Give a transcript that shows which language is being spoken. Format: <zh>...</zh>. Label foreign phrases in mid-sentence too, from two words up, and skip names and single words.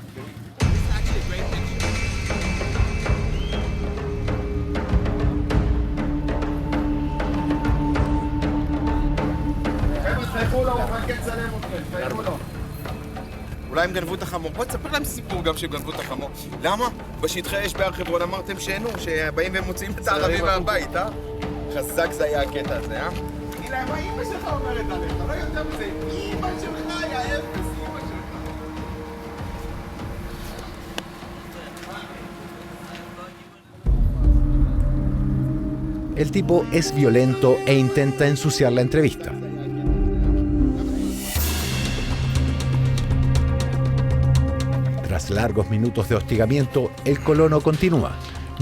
<he>אולי הם גנבו את החמור. בוא תספר להם סיפור גם שהם גנבו את החמור. למה? בשטחי אש בהר חברון אמרתם שאינו, שבאים והם מוציאים את הערבים מהבית, אה? חזק זה היה הקטע הזה, אה? תגיד להם, מה אמא שלך אומרת עליך? לא יותר מזה, אמא שלך היה אפס, אמא שלך.</he> <es>El tipo es violento e intenta ensuciar la entrevista. Tras largos minutos de hostigamiento, el colono continúa.</es>